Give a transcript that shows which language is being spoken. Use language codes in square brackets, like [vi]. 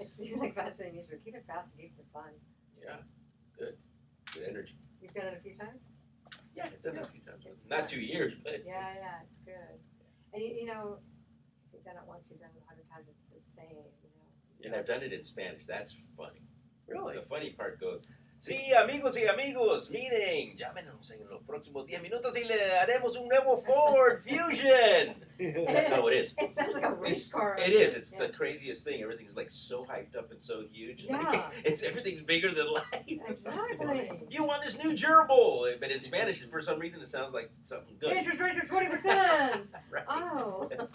[en] It seems like faster than usual. Keep it fast, it keeps it fun. Yeah, good. Good energy. You've done it a few times? Yeah, I've done it a few times. It's Not fun. 2 years, but Yeah, it's good. And if you've done it once, you've done it 100 times, it's the same, and I've done it in Spanish. That's funny. Really? The funny part goes, [es] sí, amigos y amigos, miren, llámenos en los próximos 10 minutos y le haremos un nuevo Ford Fusion. [en] That's how it is. It sounds like a race car. It is. It's Yeah. the craziest thing. Everything's like so hyped up and so huge. Yeah. Like, everything's bigger than life. Exactly. You want this new gerbil, but in Spanish, for some reason, it sounds like something good. Interest rates are 20%. Right. Oh.